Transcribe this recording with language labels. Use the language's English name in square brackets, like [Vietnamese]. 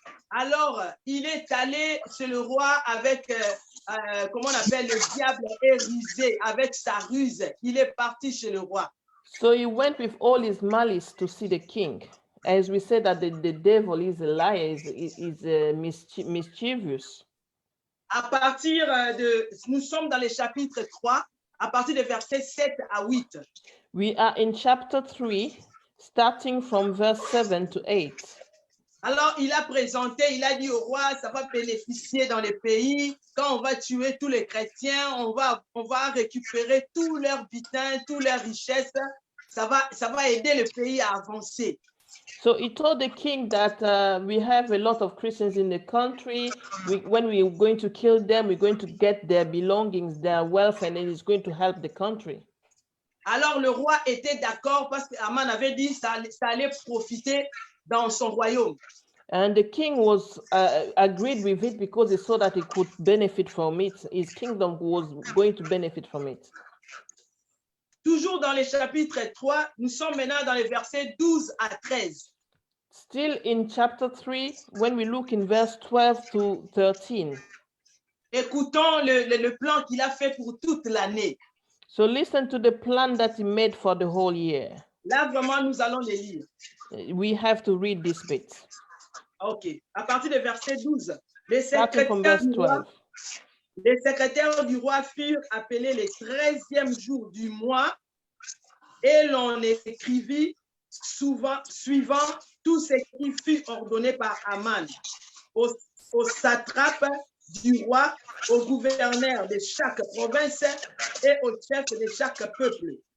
[French] Alors, il est allé chez le roi avec, comment on appelle, le diable érigé, avec sa ruse. Il est parti chez le roi. [English] So he went with all his malice to see the king. As we said that the devil is a liar, is mischievous. [French] À partir nous sommes dans le chapitre 3, à partir des versets 7 à 8. [English] We are in chapter 3, starting from verse 7 to 8. [French] Alors, il a présenté, il a dit au roi, ça va bénéficier dans les pays. Quand on va tuer tous les chrétiens, on va récupérer tous leurs butins, toutes leurs richesses. Ça va aider le pays à avancer. [English] So he told the king that we have a lot of Christians in the country. When we're going to kill them, we're going to get their belongings, their wealth, and it is going to help the country. [French] Alors, le roi était d'accord parce que Haman avait dit ça allait profiter dans son royaume. [English] And the king was agreed with it because he saw that he could benefit from it. His kingdom was going to benefit from it. [French] Toujours dans le chapitre 3, nous sommes maintenant dans les versets 12 à 13. [English] Still in chapter 3, when we look in verse 12 to 13. [French] Écoutons le plan qu'il a fait pour toute l'année. [English] So listen to the plan that he made for the whole year. [French] Là, vraiment, nous allons les lire. [English] We have to read this bit. [French] OK. À partir du verset 12. [English] Starting from verse 12. [French] Les secrétaires du roi furent appelés le 13e jour du mois et l'on écrivit suivant tout ce qui fut ordonné par Haman au satrape du roi, au gouverneur de chaque province et au chef de chaque peuple.